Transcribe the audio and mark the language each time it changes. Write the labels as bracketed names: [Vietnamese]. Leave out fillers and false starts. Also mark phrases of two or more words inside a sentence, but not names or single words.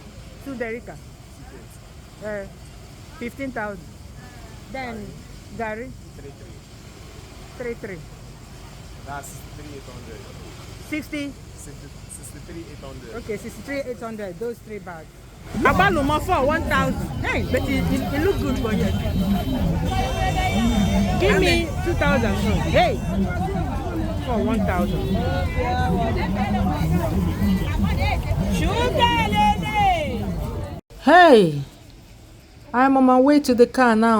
[English] 2 derica. 15,000. Then garri 3. That's 6,800. 60. 63,800. Okay, 63,800. Those 3 bags. Abaluma for 1,000. Hey, but it looks good for you. Give me 2,000. Hey, for 1,000. Hey, I'm on my way to the car now.